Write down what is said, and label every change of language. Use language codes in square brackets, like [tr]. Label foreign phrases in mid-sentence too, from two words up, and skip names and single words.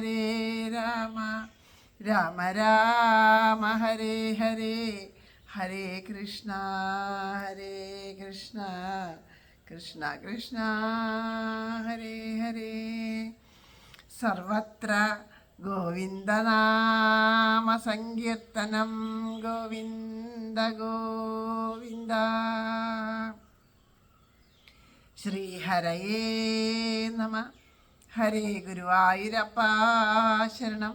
[sa] രാമ രാമ ഹരേ ഹരേ, ഹരേ കൃഷ്ണ കൃഷ്ണ കൃഷ്ണ ഹരേ ഹരേ. സർവത്ര ഗോവിന്ദനാമ സങ്കീർത്തനം, ഗോവിന്ദ ഗോവിന്ദ. ശ്രീഹരയേ നമ. [ml] ഹരേ ഗുരുവായൂരപ്പ ശരണം.